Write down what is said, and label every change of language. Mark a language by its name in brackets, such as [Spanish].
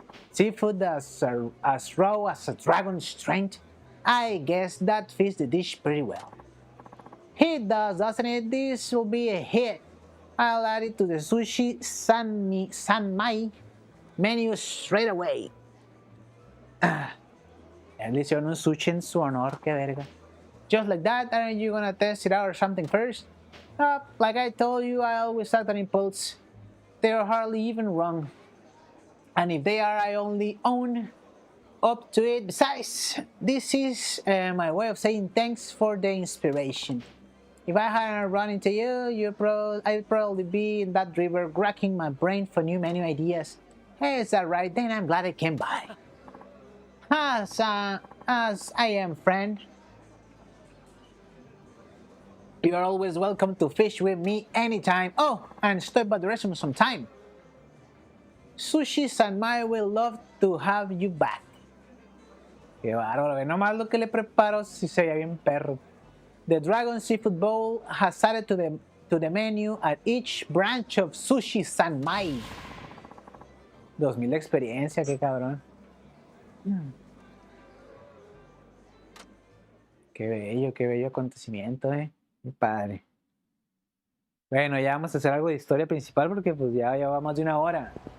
[English] Seafood as raw as a dragon's strength. I guess that fits the dish pretty well. It does, doesn't it? This will be a hit. I'll add it to the sushi sanmai menu straight away. [Spanish] Él le hicieron un sushi en su honor, qué verga. [English] Just like that, aren't you gonna test it out or something first? Like I told you, I always act on impulse. They're hardly even wrong. And if they are, I only own up to it. Besides, this is my way of saying thanks for the inspiration. If I hadn't run into you, I'd probably be in that river racking my brain for new menu ideas. Hey, is that right? Then I'm glad I came by. As I am, friend. You're always welcome to fish with me anytime. Oh, and stop by the restaurant sometime. Sushi Sanmai will love to have you back. [Spanish] Qué bárbaro, ve nomás lo que le preparo si se ve bien perro. [English] The Dragon Seafood Bowl has added to the menu at each branch of Sushi Sanmai. [Spanish] 2000 de experiencia, qué cabrón. Qué bello acontecimiento, mi padre. Bueno, ya vamos a hacer algo de historia principal porque pues ya va más de una hora.